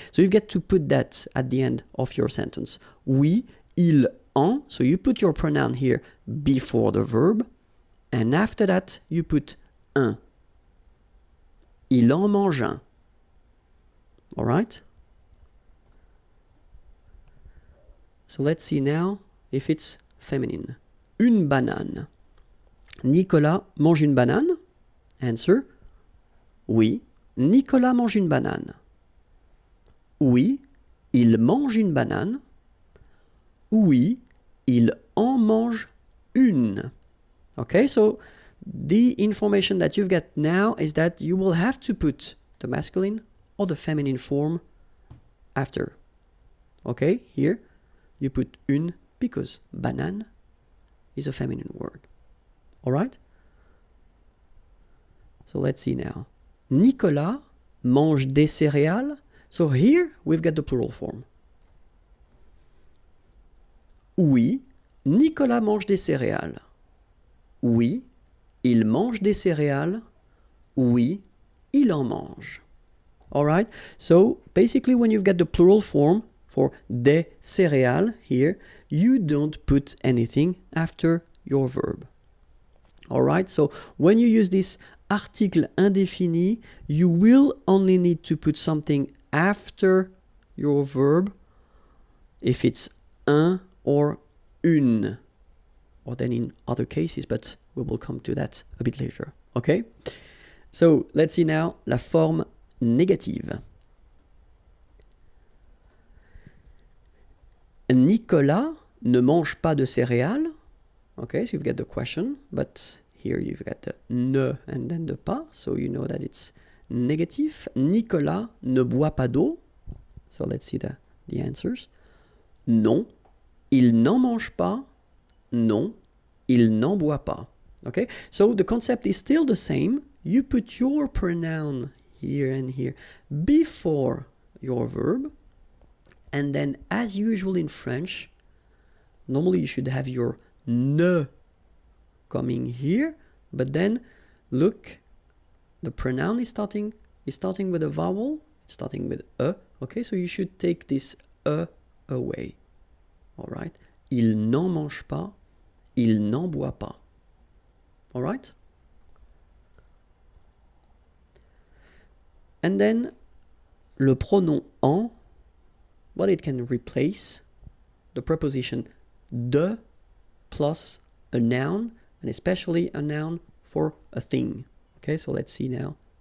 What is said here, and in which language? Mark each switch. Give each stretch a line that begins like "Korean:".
English: So you get to put that at the end of your sentence.
French: Oui, il en,
English: so you put your pronoun here before the verb, and after that, you put un.
French: Il en mange un.
English: All right? So let's see now if it's feminine.
French: Une banane. Nicolas mange une banane?
English: Answer.
French: Oui, Nicolas mange une banane. Oui, il mange une banane. Oui, il en mange une.
English: Okay, so the information that you've got now is that you will have to put the masculine or the feminine form after. Okay, here you put une because banane is a feminine word. All right? So let's see now.
French: Nicolas mange des céréales.
English: So here we've got the plural form.
French: Oui, Nicolas mange des céréales. Oui, il mange des céréales. Oui, il en mange.
English: All right? So basically when you've got the plural form for des céréales here, you don't put anything after your verb. All right? So when you use this article indéfini, you will only need to put something after your verb if it's un or une, or then in other cases, but we will come to that a bit later. Okay? So let's see now la forme négative.
French: Nicolas ne mange pas de céréales.
English: Okay, so you've got the question, but here you've got the ne and then the pas, so you know that it's negative.
French: Nicolas ne boit pas d'eau.
English: So let's see the answers.
French: Non, il n'en mange pas. Non, il n'en boit pas.
English: Okay, so the concept is still the same. You put your pronoun here and here before your verb, and then as usual in French, normally you should have your ne coming here, but then look, the pronoun is starting with a vowel, it's starting with a, okay, so you should take this a away. All right?
French: Il n'en mange pas, il n'en boit pas.
English: All right? And then le pronom en, well, it can replace the preposition de plus a noun, and especially a noun for a thing. Okay, so let's see now.